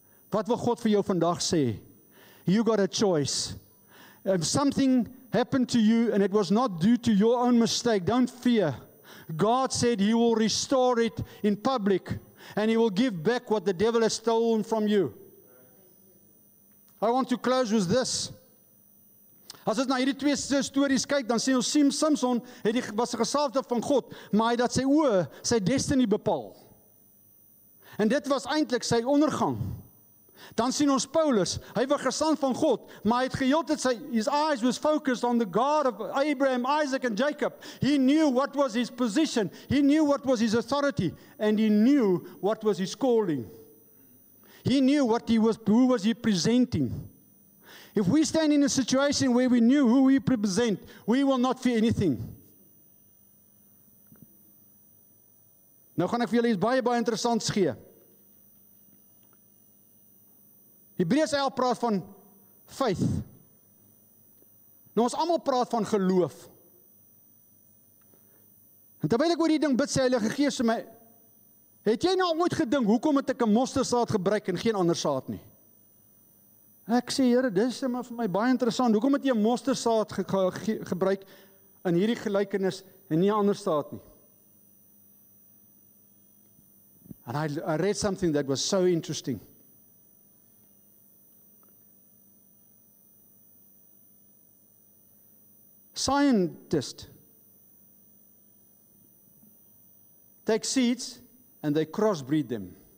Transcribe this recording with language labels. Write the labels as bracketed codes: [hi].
[af] Wat wil God vir jou vandag sê? [en] You got a choice. If something happened to you and it was not due to your own mistake, don't fear. God said He will restore it in public and He will give back what the devil has stolen from you. I want to close with this. [af] As ons na hierdie twee stories kyk, dan sien ons Samson was 'n gesalfde van God, maar hy het dat sy oë sy destiny bepaal. En dit was eintlik sy ondergang. Dan sien ons Paulus, hy was gesand van God, maar hy het geheeltyd [en] his eyes was focused on the God of Abraham, Isaac and Jacob. He knew what was his position, he knew what was his authority, and he knew what was his calling. He knew who was he presenting. If we stand in a situation where we knew who we represent, we will not fear anything. [af] Nou gaan ek vir julle iets baie interessants gee. Hebreërs 11 praat van faith. Nou ons almal praat van geloof. En terwyl ek oor die ding bid, sê Heilige Gees vir my, het jy nou al ooit gedink, hoekom het ek 'n mosterdsaad gebruik en geen ander saad nie? Ek sê, Here, dis vir my baie interessant, hoekom het jy 'n mosterdsaad gebruik in hierdie gelykenis en nie 'n ander saad nie? [en] And I read something that was so interesting. Scientists take seeds and they crossbreed them.